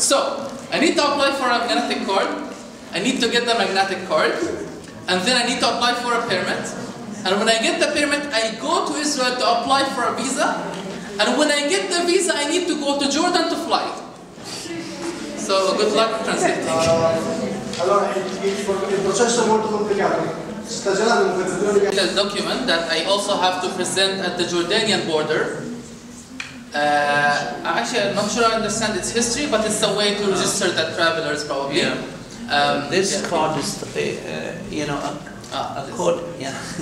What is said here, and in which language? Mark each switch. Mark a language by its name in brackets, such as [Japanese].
[English] So, I need to apply for a magnetic card, I need to get the magnetic card, and then I need to apply for a permit. And when I get the permit, I go to Israel to apply for a visa. And when I get the visa, I need to go to Jordan to fly. So good luck translating. [Italian] Allora, il processo è molto complicato. [English] The document that I also have to present at the Jordanian border. Actually, I'm not sure I understand its history, but it's a way to register the travelers probably. Yeah. This card is, you know, a code. Yeah.